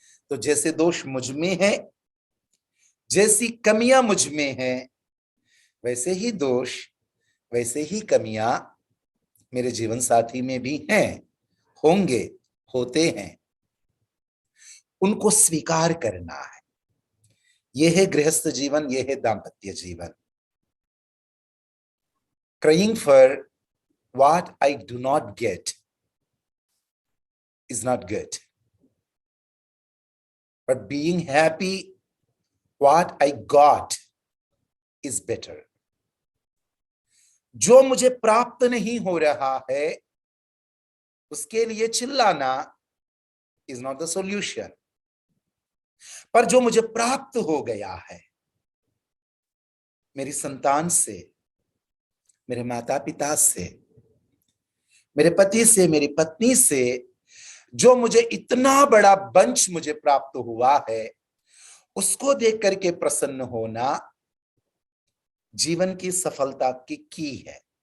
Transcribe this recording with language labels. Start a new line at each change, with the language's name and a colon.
Hindi: तो जैसे दोष मुझ में है, जैसी कमियां मुझ में हैं, वैसे ही दोष, वैसे ही कमियां मेरे जीवन साथी में भी हैं, होंगे, होते हैं। उनको स्वीकार करना है। यह है गृहस्थ जीवन, यह है दाम्पत्य जीवन।
English: Crying for what I do not get is not good, but being happy what I got is better.
Hindi: जो मुझे प्राप्त नहीं हो रहा है उसके लिए चिल्लाना
English: is not the solution,
Hindi: पर जो मुझे प्राप्त हो गया है, मेरी संतान से, मेरे माता पिता से, मेरे पति से, मेरी पत्नी से, जो मुझे इतना बड़ा बंच मुझे प्राप्त हुआ है, उसको देख करके प्रसन्न होना जीवन की सफलता की है।